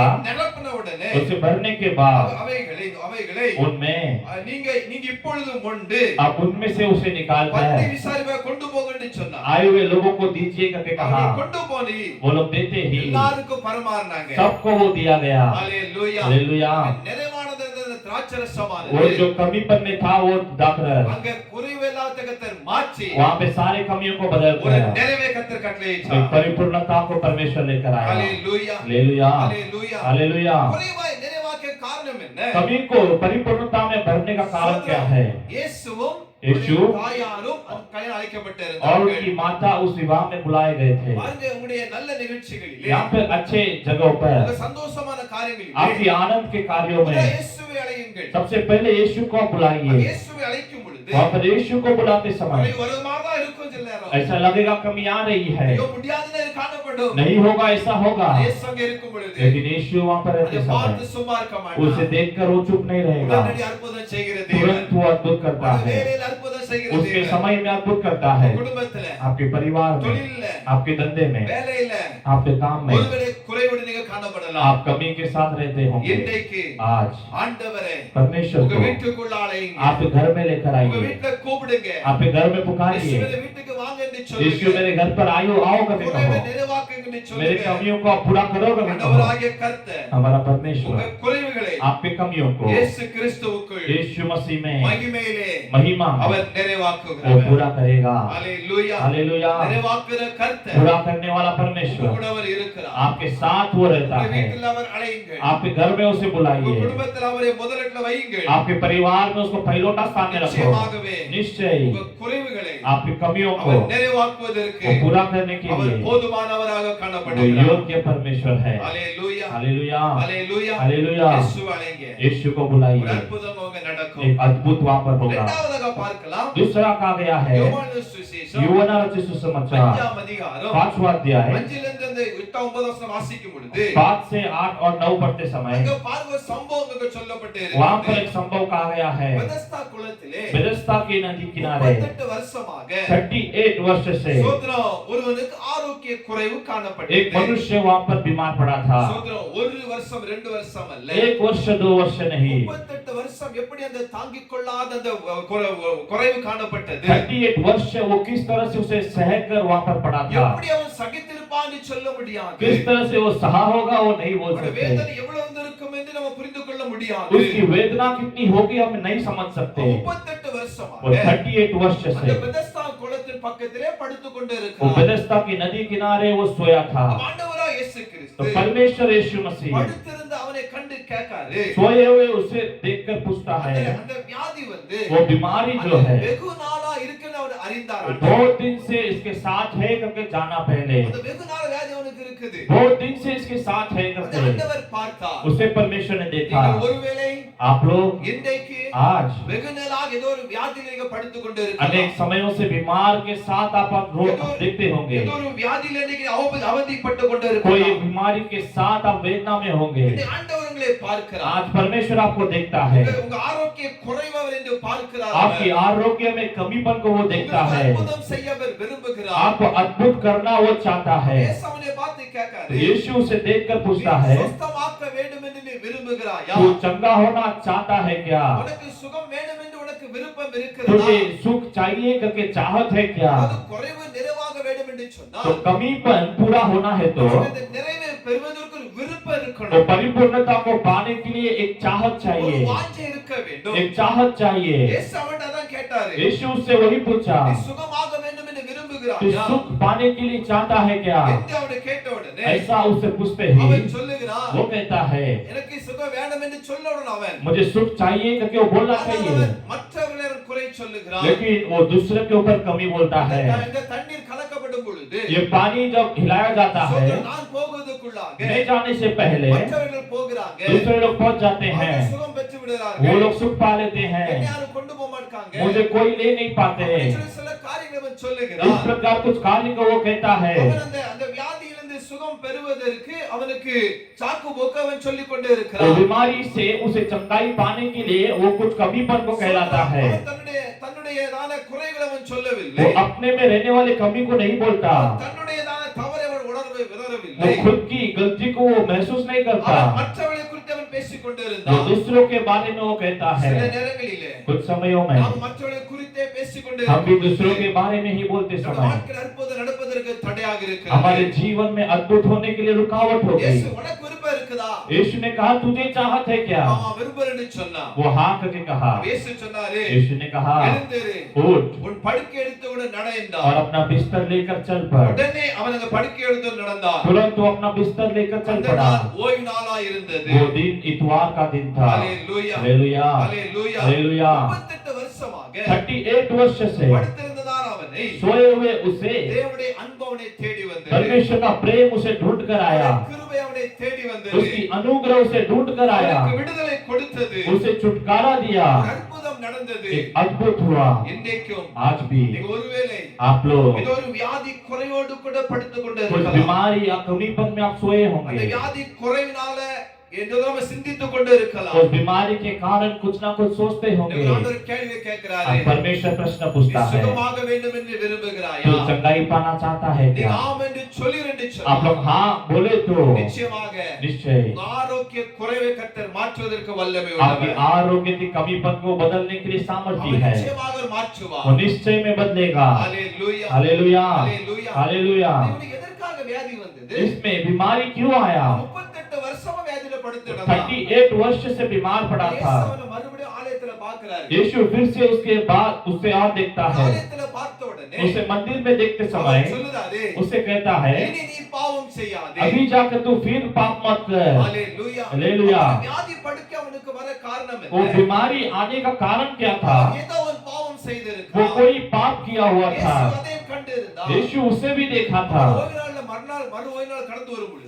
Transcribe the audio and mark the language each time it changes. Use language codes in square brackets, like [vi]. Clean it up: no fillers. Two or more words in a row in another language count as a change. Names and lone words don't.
[ta] அதை நிரப்பின உடனே [hi] उसे भरने के बाद [ta] அவைகளை [hi] उनमें [ta] நீங்க இப்பொழுது மொண்டு [hi] आप उनमें से उसे निकाल [ta] பந்தி [hi] कर [ta] விசாரிப்பா கொண்டு போங்கன்னு சொன்னார்। [hi] आए हुए लोगों को दीजिए करके कहा। [ta] அவங்க கொண்டு போனி [hi] वो लोग देते ही [ta] எல்லாருக்கும் பரிமாறினாங்க। [hi] सबको वो दिया गया। [ta] ஹalleluya [hi] हालेलुया। [ta] நிறைவானது அந்த திராட்சரசமானது [hi] वो जो कमीपन में था वो दाखरस, [ta] அங்க குறைவில்லாத கர்த்தர் மாற்றி [hi] वहाँ पे सारे कमियों को बदल [ta] ஒரு [hi] कर [ta] நிறைவே கர்த்தர் [hi] एक [ta] கட்டளையிட்டார்। [hi] परिपूर्णता को परमेश्वर लेकर आया। [ta] ஹalleluya [hi] हालेलुया, [ta] ஹalleluya [hi] हालेलुया। [ta] குறைவாய் நிறைவாக்க காரணம் என்ன? [hi] कमी को परिपूर्णता में भरने का कारण क्या है? [ta] இயேசுவும் [hi] यीशु [ta] தாயாரும் கல்யாணம் [hi] और [ta] அழைக்கப்பட்டிருந்தார்கள்। [hi] उनकी माता उस विवाह में बुलाए गए थे। [ta] பாருங்க, உங்களுடைய நல்ல நிகழ்ச்சிகளிலே [hi] यहाँ पे अच्छे जगहों पर [ta] உங்க சந்தோஷமான காரியங்களிலே [hi] आपकी आनंद के कार्यों में [ta] இயேசுவை அழையுங்கள்। [hi] सबसे पहले यीशु को आप [ta] அந்த [hi] बुलाइए। [ta] இயேசுவை அழைக்கும் பொழுது [hi] वहाँ पर यीशु को बुलाते समय [ta] ஒரு மாதம் இருக்கும் சில நேரம் [hi] ऐसा लगेगा कमी आ रही है, [ta] ஐயோ முடியாதுன்னு காணப்படும்। [hi] नहीं होगा, ऐसा होगा, [ta] இயேசு அங்க இருக்கும் பொழுது [hi] लेकिन यीशु वहाँ पर रहते [ta] அதை பார்த்து [hi] समय [ta] சும்மா இருக்க [hi] उसे [ta] மாட்டார்। [hi] देखकर वो चुप नहीं रहेगा, [ta] உடனடி அற்புதம் செய்கிற தேவன், [hi] तुरंत वो अद्भुत करता [ta] ஒரு [hi] है, [ta] வேளையில் அற்புதம் செய்கிற [hi] उसके [ta] தேவன், [hi] समय में अद्भुत करता है, [ta] குடும்பத்துல, [hi] आपके परिवार में, [ta] தொழில்ல, [hi] आपके धंधे में, [ta] வேலையில [hi] आपके काम में [ta] ஒருவேளை குறைவோடு நீங்க காணப்படலாம்। [hi] आप कमी के साथ रहते होंगे। [ta] இன்றைக்கு [hi] आज [ta] ஆண்டவரே [hi] परमेश्वर [ta] உங்க [hi] को [ta] வீட்டுக்குள்ள அழையுங்க, [hi] आपके घर में लेकर [ta] உங்க [hi] आइए, [ta] வீட்டுல கூப்பிடுங்க, [hi] आपके घर में [ta] இயேசு [hi] पुकारिए, [ta] मेरे வீட்டுக்கு வாங்க என்று [hi] यीशु [ta] சொல்லுங்க, [hi] मेरे घर पर आयो, आओ करके [ta] குறைவை [hi] कहो, [ta] நிறைவாக்குங்கன்னு [hi] मेरे [ta] சொல்லுங்க। [hi] कमियों को आप पूरा करो करके कहो। [ta] ஆண்டவராகிய கர்த்தர் [hi] हमारा [ta] உங்க [hi] परमेश्वर [ta] குறைவுகளை [hi] आपके कमियों को [ta] இயேசு கிறிஸ்துவுக்குள் [hi] यीशु मसीह में [ta] மகிமையிலே [hi] महिमा में [ta] அவர் [hi] वो [ta] நிறைவாக்குகிறவர்। [hi] पूरा करेगा। [ta] ஹalleluya [hi] हालेलुया। [ta] நிறைவாக்குகிற கர்த்தர் [hi] पूरा करने वाला परमेश्वर [ta] கூட அவர் இருக்கிறார்। [hi] आपके साथ वो रहता [ta] உங்க [hi] है। [ta] வீட்டில் அவர் அழையுங்கள், [hi] आपके घर में उसे [ta] உங்க [hi] बुलाइए, [ta] குடும்பத்தில் அவரை முதலிடத்துல வையுங்கள்। [hi] आपके परिवार में उसको पहलोटा स्थान में रखो। [ta] நிச்சயமாகவே [hi] निश्चय [ta] உங்க குறைவுகளை [hi] आपकी कमियों को [ta] அவர் நிறைவாக்குவதற்கு [hi] वो पूरा करने के [ta] அவர் [hi] लिए [ta] போதுமானவராக [hi] वो [ta] காணப்படுகிறார்। [hi] योग्य परमेश्वर है। [ta] ஹalleluya [hi] हालेलुया, [ta] ஹalleluya [hi] हालेलुया। [ta] இயேசு அழைங்க, [hi] यीशु को [ta] ஒரு [hi] बुलाइए, [ta] அற்புதம் அங்க நடக்கும்। [hi] एक अद्भुत वहां पर होगा। [ta] இரண்டாவதாக பார்க்கலாம், [hi] दूसरा कहा गया है [ta] யோவான் சுவிசேஷம் [hi] युवना रचित सुसमाचार [ta] 5ஆம் அதிகாரம் [hi] 5वां अध्याय [ta] 5லிருந்து அந்த 8-9 வசனம் வாசிக்கும் பொழுது [hi] 5 से 8 और 9 पढ़ते समय [ta] அங்க பாருங்க ஒரு சம்பவம் அங்க சொல்லப்பட்டு [hi] वहां पर [ta] இருக்கிறது। [hi] एक संभव कहा गया है। [ta] பெதஸ்தா குளத்திலே [hi] बेथेस्दा की नदी किनारे [ta] 38 வருஷமாக [hi] 38 वर्ष से [ta] சோதரம் ஒருவனுக்கு ஆரோக்கிய குறைவு [hi] एक [ta] காணப்பட்டது। [hi] मनुष्य वहां पर बीमार पड़ा था। [ta] சோதரம் ஒரு வருஷம் 2 வருஷம் அல்ல, [hi] 1 वर्ष 2 वर्ष नहीं, [ta] 38 வருஷம் எப்படி அந்த தாங்கிக் கொள்ளாத அந்த குறைவு காணப்பட்டது, [hi] 38 वर्ष वो किस तरह से उसे सहकर वहां पर पड़ा था, [ta] எப்படி அவன் சகித்திருப்பான்னு சொல்ல முடியாது, [hi] किस तरह से वो सहा होगा वो नहीं बोल [ta] அவனுடைய [hi] सकते, [ta] வேதனை எவ்வளவு இருந்திருக்கும் என்று நம்ம புரிந்து கொள்ள முடியாது। [hi] उसकी वेदना कितनी होगी हम नहीं समझ सकते। [ta] 38 வருஷமாக [hi] वो 38 वर्ष [ta] அந்த [hi] से [ta] பெதஸ்தா குளத்தின் பக்கத்திலே படுத்துக் கொண்டு [hi] वो [ta] இருக்கிறார்। [hi] बेथेस्दा की नदी किनारे वो सोया था। [ta] ஆண்டவராகிய இயேசு [hi] तो [ta] கிறிஸ்து [hi] परमेश्वर यीशु मसीह [ta] படுத்திருந்த அவனை கண்டு கேட்காரு. [hi] सोए हुए उसे देखकर पूछता है, [ta] அந்த வியாதி வந்து [hi] वो बीमारी जो है [ta] வெகு நாளா இருக்குன்னு அவர் அறிந்தார். [hi] बहुत दिन से इसके साथ है करके जाना पहले, [ta] அந்த வெகு நாள் வியாதி அவனுக்கு இருக்குது. [hi] बहुत दिन से इसके साथ है [ta] அந்த [hi] करके [ta] ஆண்டவர் பார்த்தார். [hi] उसे परमेश्वर ने देखा। [ta] நீங்கள் ஒருவேளை [hi] आप लोग [ta] இன்றைக்கு [hi] आज [ta] வெகு நாளாக ஏதோ ஒரு வியாதியில நீங்க படுத்துக் கொண்டு [hi] अनेक [ta] இருக்கலாம். [hi] समयों से बीमार के साथ आप रोग देखते होंगे, [ta] ஏதோ ஒரு வியாதியில நீங்க அவதிப்பட்டு கொண்டு [hi] कोई [ta] இருக்கலாம். [hi] बीमारी के साथ आप वेदना में होंगे। [ta] இந்த ஆண்டவர் உங்களை பார்க்கிறார். [hi] आज परमेश्वर आपको देखता है, [ta] உங்க ஆரோக்கிய குறைவர் என்று பார்க்கிறார். [hi] आपकी आरोग्य में कमीपन को वो देखता है, [ta] அற்புதம் செய்ய அவர் விரும்புகிறார். [hi] आपको अद्भुत करना वो चाहता है। [ta] இயேசு அவனை பார்த்து கேட்காரு, [hi] यीशु उसे देखकर पूछता है, [ta] சுத்தமாக்க வேண்டும் என்று நீ விரும்புகிறாயா? [hi] तू चंगा होना चाहता है क्या? [ta] உனக்கு சுகம் வேண்டும் என்று உனக்கு விருப்பம் இருக்கிறதா? [hi] तुझे सुख चाहिए करके चाहत है क्या? [ta] அது குறைவு நிறைவாக வேண்டும் என்று சொன்னா [hi] तो कमीपन पूरा होना है तो [ta] அந்த நிறைவை பெறுவதற்கு ஒரு விருப்பம் [hi] तो [ta] இருக்கணும். [hi] परिपूर्णता को पाने के लिए एक चाहत [ta] ஒரு [hi] चाहिए, [ta] வாஞ்சை இருக்க வேண்டும். [hi] एक चाहत चाहिए। [ta] இயேசு அவன்கிட்ட அதான் கேட்டாரு, [hi] यीशु उससे वही पूछा, [ta] நீ சுகமாக வேண்டும் என்று [hi] तू [ta] விரும்புகிறாயா? [hi] सुख पाने के लिए चाहता है क्या? [ta] என்று அவனை கேட்ட உடனே [hi] ऐसा उससे पूछते ही [ta] அவன் சொல்லுகிறான், [hi] वो कहता है, [ta] எனக்கு சுகம் வேண்டும் என்று சொல்லணும். அவன் [hi] मुझे सुख चाहिए करके वो बोलना [ta] ஆனால் [hi] चाहिए, [ta] அவன் மற்றவர்களை குறை சொல்லுகிறான். [hi] लेकिन वो दूसरे के ऊपर कमी बोलता है। [ta] இந்த தண்ணீர் கலக்கப்படும் பொழுது [hi] ये पानी जब हिलाया जाता है, [ta] நான் போவதற்குள்ளாக [hi] नहीं जाने से पहले [ta] மற்றவர்கள் போகிறாங்க, [hi] दूसरे लोग पहुंच जाते हैं, [ta] அவங்க சுகம் பெற்று [hi] वो [ta] விடுறார்கள். [hi] लोग सुख पा लेते हैं, [ta] என்னை யாரும் கொண்டு போக மாட்டாங்க. [hi] मुझे कोई ले नहीं पाते। [ta] அப்படி சொல்லி சில காரியங்களை அவன் [hi] इस [ta] சொல்லுகிறான். [hi] प्रकार कुछ कार्य को वो कहता है। [ta] அவன் அந்த வியாதியிலிருந்து சுகம் பெறுவதற்கு அவனுக்கு சாக்கு போக்கு அவன் சொல்லிக் கொண்டே [hi] वो [ta] இருக்கிறான். [hi] बीमारी से उसे चंगाई पाने के लिए वो कुछ कमीपन को कहलाता है। [ta] அவன் தன்னுடையதான குறைகளை அவன் [hi] वो [ta] சொல்லவில்லை. [hi] अपने में रहने वाले कमी को नहीं बोलता, [ta] தன்னுடையதான தவறை அவன் உணர்வை [hi] वो [ta] விதறவில்லை. [hi] खुद की गलती को वो महसूस नहीं करता, [ta] அவன் மற்றவர்களை குறித்து அவன் பேசிக் கொண்டு [hi] वो [ta] இருந்தான். [hi] दूसरों के बारे में वो कहता है। [ta] சில நேரங்களிலே [hi] कुछ समयों में [ta] நாம் மற்றவர்களை குறித்தே பேசிக் கொண்டு [hi] हम भी दूसरों के बारे में ही बोलते समय [ta] வாழ்க்கையில் அற்புதம் நடப்பதற்கு தடையாக [hi] हमारे [ta] இருக்கிறது. [hi] जीवन में अद्भुत होने के लिए रुकावट हो [ta] இயேசு [hi] गई। [ta] உனக்கு விருப்பம் இருக்குதா? [hi] यीशु ने कहा, तुझे चाहत है क्या? [ta] ஆமா விருப்பம்னு சொன்னா [hi] वो हाँ करके कहा। [ta] இயேசு சொன்னாரு, [hi] यीशु ने कहा, [ta] எழுந்திரு, [hi] उठ [ta] உன் படுக்கை எடுத்தவுடன் நட [hi] और [ta] என்றார். [hi] अपना बिस्तर लेकर चल पड़। [ta] உடனே அவன் அந்த படுக்கை எடுத்து நடந்தான். [hi] तुरंत वो अपना बिस्तर लेकर चल [ta] அந்த [hi] पड़ा। [ta] நாள் ஓய்வு நாளா இருந்தது. [hi] वो दिन इतवार का दिन था। [ta] ஹalleluya, [hi] हालेलुया, [ta] ஹalleluya. [hi] हालेलुया। [ta] 38 வருஷமாக [hi] 38 वर्ष से [ta] படுத்திருந்ததான அவனை [hi] सोए हुए उसे [ta] தேவனுடைய அன்பு அவனை தேடி வந்தது. [hi] परमेश्वर का प्रेम उसे ढूंढ कर आया, [ta] அவருடைய கிருபை அவனை தேடி வந்தது. [hi] उसकी अनुग्रह उसे ढूंढ कर आया, [ta] அவனுக்கு விடுதலை கொடுத்தது. [hi] उसे छुटकारा दिया, [ta] ஒரு அற்புதம் நடந்தது. [hi] एक अद्भुत हुआ। [ta] இன்றைக்கும் [hi] आज भी [ta] நீங்க ஒருவேளை [hi] आप लोग [ta] ஏதோ ஒரு வியாதி குறைவோடு கூட படுத்துக் கொண்டு [hi] कुछ [ta] இருக்கலாம். [hi] बीमारी या कमीपन में आप सोए [ta] அந்த [hi] होंगे, [ta] வியாதி குறைவினால ஏதோ நம்ம சிந்தித்துக் கொண்டு இருக்கலாம். [hi] उस बीमारी के कारण कुछ ना कुछ सोचते होंगे। [ta] நீங்க ஆண்டவர் கேள்வி கேட்கிறாரு, [hi] अब परमेश्वर प्रश्न पूछता [ta] நீ [hi] है, [ta] சுகமாக வேண்டும் என்று விரும்புகிறாயா? [hi] तो चंगाई पाना चाहता है [ta] நீ [hi] क्या? [ta] ஆம் என்று சொல்லீர் என்று [hi] आप लोग [ta] சொன்னா [hi] हाँ बोले तो [ta] நிச்சயமாக [hi] निश्चय [ta] உங்க ஆரோக்கிய குறைவை கர்த்தர் மாற்றுவதற்கு வல்லமை [hi] आपकी [ta] உள்ளவர். [hi] आरोग्य की कमीपन को बदलने के लिए सामर्थ्य [ta] அவர் [hi] है, [ta] நிச்சயமாக அவர் மாற்றுவார். [hi] वो निश्चय में बदलेगा। [ta] ஹalleluya, [hi] हालेलुया, [ta] ஹalleluya. [hi] हालेलुया। [ta] இவனுக்கு எதற்காக வியாதி வந்தது? [hi] इसमें बीमारी क्यों आया? [ta] 38 வருஷமா வியாதியில படுத்துட்டான். [hi] 38 वर्ष से बीमार पड़ा [ta] இயேசு [hi] था। [ta] அவனை மறுபடியும் ஆலயத்துல பார்க்கிறாரு. [hi] यीशु फिर से उसके बाद उससे और देखता है, [ta] ஆலயத்துல பார்த்த உடனே [hi] उसे मंदिर में देखते [ta] அவர் [hi] समय [ta] சொல்லுறாரு, [hi] उसे कहता है, [ta] இனி நீ பாவம் செய்யாதே. [hi] अभी जाकर तू फिर पाप मत कर। [ta] ஹalleluya, ஹalleluya. அவன் வியாதி படுக்க அவனுக்கு வர காரணம் [hi] वो [ta] என்ன? [hi] बीमारी आने का कारण क्या था? [ta] அவன் ஏதோ ஒரு பாவம் [hi] वो [ta] செய்திருக்கிறான். [hi] कोई पाप किया हुआ [ta] இயேசு [hi] था। [ta] அதையும் கண்டிருந்தான். [hi] यीशु उसे भी देखा था। [ta] ஓய்வு நாள்ல மறு ஓய்வு நாள் கடந்து வரும் பொழுது